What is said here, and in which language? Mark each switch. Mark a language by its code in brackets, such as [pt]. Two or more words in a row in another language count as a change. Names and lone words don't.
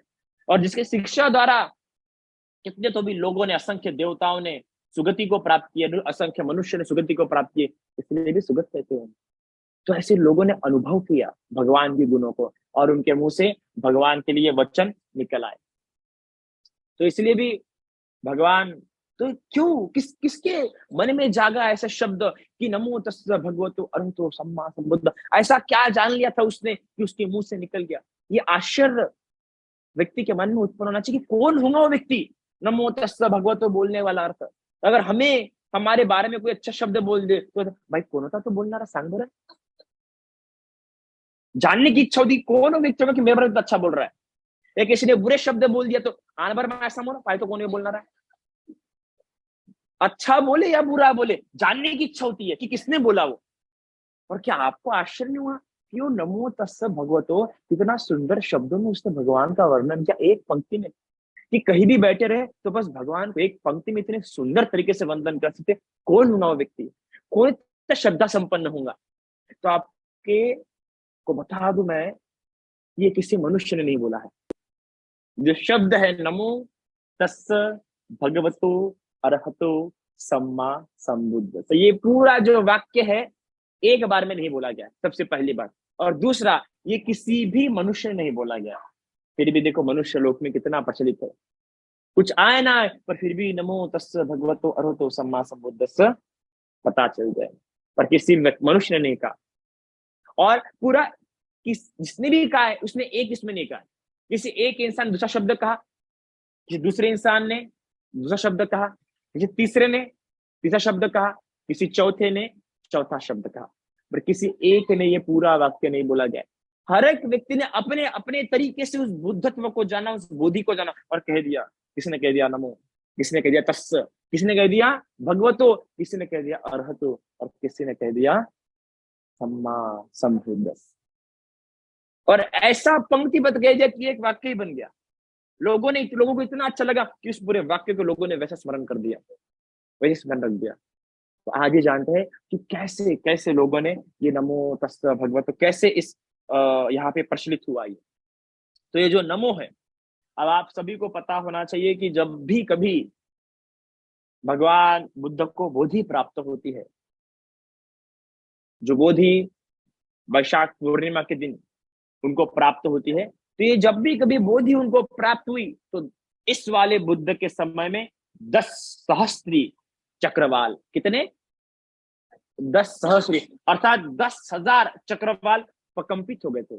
[hi] और जिसके शिक्षा द्वारा कितने तो भी लोगों ने, असंख्य देवताओं ने सुगति को प्राप्त किया, असंख्य मनुष्य ने सुगति को प्राप्त किए, इसलिए भी सुगत कहते हैं। तो ऐसे लोगों ने अनुभव किया भगवान के गुणों को, और उनके मुंह से भगवान के लिए वचन निकल आए। तो इसलिए भी भगवान, तो क्यों किसके मन में जागा ऐसा शब्द कि [pi] नमो तस्स भगवतो अरहतो सम्मा संबुद्ध। [hi] ऐसा क्या जान लिया था उसने कि उसके मुंह से निकल गया। ये आश्चर्य व्यक्ति के मन में उत्पन्न होना चाहिए कि कौन होगा वो व्यक्ति [pi] नमो तस्स भगवतो [hi] बोलने वाला अर्थ। अगर हमें हमारे बारे में कोई अच्छा शब्द बोल दे तो भाई कौन होता तो बोलना रहा, [mr] सांग बरं। [hi] जानने की इच्छा होती कौन हो व्यक्ति कि मेरे बारे में तो अच्छा बोल रहा है। या किसी ने बुरे शब्द बोल दिया तो आन बार मैं ऐसा बोला पाए तो कौन बोलना रहा है। अच्छा बोले या बुरा बोले, जानने की इच्छा होती है कि किसने बोला वो। और क्या आपको आश्चर्य नहीं हुआ कि वो [pi] नमो तस्स भगवतो [hi] इतना सुंदर शब्दों में उसने भगवान का वर्णन किया एक पंक्ति में, कि कहीं भी बैठे रहे तो बस भगवान को एक पंक्ति में इतने सुंदर तरीके से वंदन कर सकते। कौन होगा वो व्यक्ति, कौन इतना श्रद्धा संपन्न होगा। तो आपके को बता दूं मैं, ये किसी मनुष्य ने नहीं बोला है। जो शब्द है [pi] नमो तस्स भगवतो अरहतो सम्मा संबुद्ध, [hi] तो ये पूरा जो वाक्य है एक बार में नहीं बोला गया, सबसे पहली बात। और दूसरा, ये किसी भी मनुष्य ने नहीं बोला गया। फिर भी देखो मनुष्य लोक में कितना प्रचलित है, कुछ आए ना आए पर फिर भी [pi] नमो तस्स भगवतो अरहतो सम्मा संबुद्धस्स [hi] पता चल जाए, पर किसी मनुष्य ने नहीं कहा। और पूरा जिसने भी कहा है उसने एक इसमें नहीं कहा। किसी एक इंसान दूसरा शब्द कहा, किसी दूसरे इंसान ने दूसरा शब्द कहा, किसी तीसरे ने तीसरा शब्द कहा, किसी चौथे ने चौथा शब्द कहा, पर किसी एक ने ये पूरा वाक्य नहीं बोला गया। हर एक व्यक्ति ने अपने अपने तरीके से उस बुद्धत्व को जाना, उस बोधि को जाना और कह दिया। किसने कह दिया नमो, किसने कह दिया तस्स, किसने कह दिया भगवतो, किसी ने कह दिया अरहतो, और किसी ने कह दिया सम्मा संबुद्धस्स। और ऐसा पंक्तिबद्ध कह दिया कि एक वाक्य ही बन गया। लोगों को इतना अच्छा लगा कि उस पूरे वाक्य को लोगों ने वैसा स्मरण कर दिया, वैसे स्मरण रख दिया। तो आज ये जानते हैं कि कैसे कैसे लोगों ने ये [pi] नमो तस्स भगवतो [hi] कैसे इस यहाँ पे प्रचलित हुआ ये। तो ये जो नमो है, अब आप सभी को पता होना चाहिए कि जब भी कभी भगवान बुद्ध को बोधि प्राप्त होती है, जो बोधि वैशाख पूर्णिमा के दिन उनको प्राप्त होती है, तो ये जब भी कभी बोधि उनको प्राप्त हुई तो इस वाले बुद्ध के समय में 10 सहस्त्री चक्रवाल, कितने 10 सहस्त्री अर्थात 10,000 चक्रवाल प्रकंपित हो गए थे।